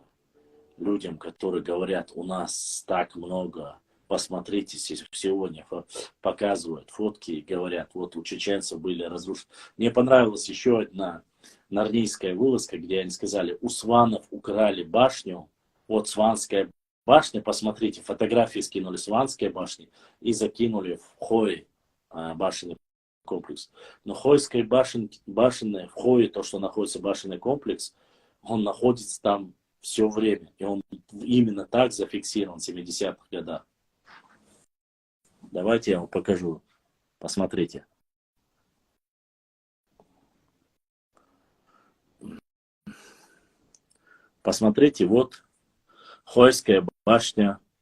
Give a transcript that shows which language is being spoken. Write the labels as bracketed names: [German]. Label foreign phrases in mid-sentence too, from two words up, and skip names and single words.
[Russian] Людям, которые говорят, у нас так много, посмотрите, сегодня показывают фотки и говорят, вот у чеченцев были разрушены. Мне понравилась еще одна нарнийская вылазка, где они сказали, у сванов украли башню, вот Сванская башня, посмотрите, фотографии скинули Сванской башни и закинули в Хой башенный комплекс. Но Хойской башенной, в Хое, то, что находится башенный комплекс, он находится там все время. И он именно так зафиксирован в 70-х годах. Давайте я вам покажу. Посмотрите. Посмотрите, вот Хойская башня.